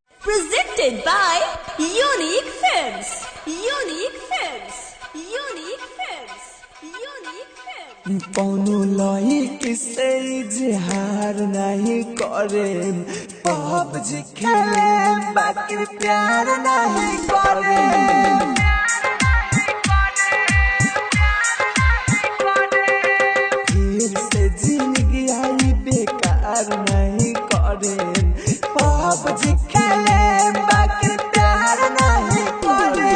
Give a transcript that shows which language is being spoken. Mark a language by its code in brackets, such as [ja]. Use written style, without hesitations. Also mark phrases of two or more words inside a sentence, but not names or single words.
[en] Presented by Unique Films. Unique Films. Unique Films. Unique Films. [bho] कौनो लई से इजहार नहीं करे, पबजी खेले बाकी प्यार नहीं करे। फिर से जिंदगी आई बेकार नहीं करे, पबजी खेले बाकी प्यार नहीं करे।